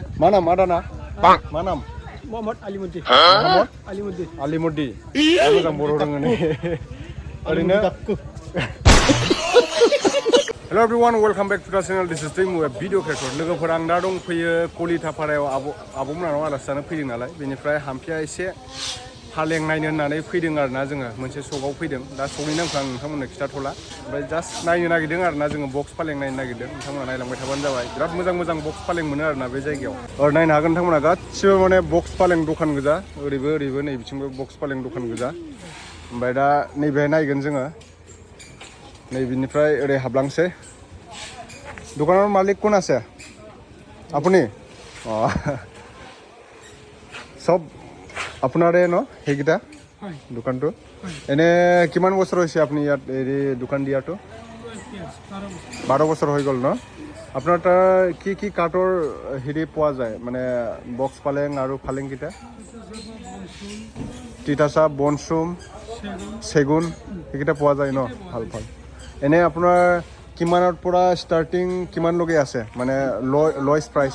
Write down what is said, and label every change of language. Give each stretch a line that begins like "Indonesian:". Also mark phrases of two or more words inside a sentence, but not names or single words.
Bodo: मा नाम आदाना मा नाम Muhammad Alimuddin. Muhammad Alimuddin. Alimuddin मोजां बर' रोङो ने ओरैनो
English: Hello everyone, welcome back to the channel. This is Gumwi, video creator.
Bodo: लोगोफोर आं दा दंफैयो कलिटापारायाव आब' मोनानाव आलासि जानो फैदों नालाय बेनिफ्राय हामफिया एसे हालें नायनो होननानै फैदों आरोना जोङो मोनसे सकआव फैदों दा सकनि नामखौ आं नोंथांमोननो खिथाथ'ला ओमफ्राय जास्ट नायनो नागिरदों आरोना जोङो बक्स फालें नायनो नागिरदों नोंथांमोना नायलांबाय थाबानो जाबाय बिराद मोजां बक्स फालें मोनो आरोना बे जायगायाव नायनो हागोन नोंथांमोना गासिबो माने बक्स फालें दखान गोजा ओरैबो नै बिथिंबो बक्स फालें दखान गोजा ओमफ्राय दा नैबेहाय नायगोन जोङो नैबिनिफ्राय ओरै हाबलांसै
Assamese: দোকানৰ মালিক কোন আছে আপুনি সব আপোনাৰে ন হেগিটা দোকানটো এনে কিমান বছৰ হৈছে আপুনি ইয়াত এই দোকান দিয়াটো 12 বছৰ হৈ গ'ল ন আপোনাৰ তাৰ কি কাঠৰ হেৰি পোৱা যায় মানে বক্স পালেং আৰু ফালেং কিটা তিতাচাপ বনচুম চেগুন হেগিটা পোৱা যায় ন ভাল এনে আপোনাৰ কিমানৰ পৰা স্টাৰ্টিং কিমান লগে আছে মানে লয়েষ্ট প্ৰাইস